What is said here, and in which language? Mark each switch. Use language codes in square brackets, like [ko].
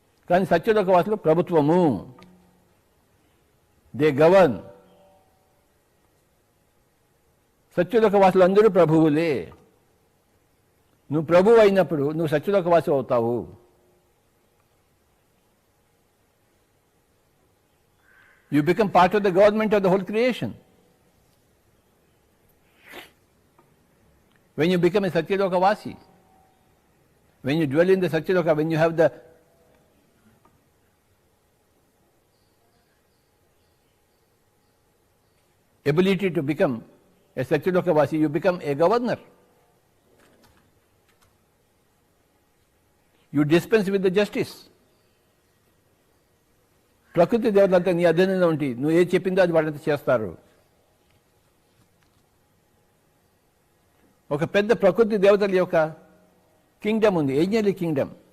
[te] కానీ సత్యలోకవాసులు ప్రభుత్వము, [en] They govern. [te] సత్యలోకవాసులు అందరూ ప్రభువులే. నువ్వు ప్రభువు అయినప్పుడు నువ్వు సత్యలోకవాసి అవుతావు. [en] You become part of the government of the whole creation. When you become a Satyalokavasi, when you dwell in the Satyaloka, when you have the ability to become a Satyalokavasi, you become a governor. You dispense with the justice. [te] ప్రకృతి దేవతలంతా నీ అధీనంలో ఉండి నువ్వు ఏది చెప్పిందో అది వాళ్ళంతా చేస్తారు. ఒక పెద్ద ప్రకృతి దేవతల యొక్క కింగ్డమ్ ఉంది, ఏంజలిక్ కింగ్డమ్.